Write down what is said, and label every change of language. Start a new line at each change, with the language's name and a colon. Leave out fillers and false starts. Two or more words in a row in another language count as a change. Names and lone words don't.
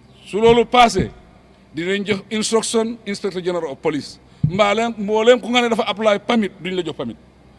Wolof: su loolu passé dinañ jox instruction
English: inspector general of police
Wolof: mbooleem ku nga ne dafa
English: apply permit
Wolof: duñ la jox permit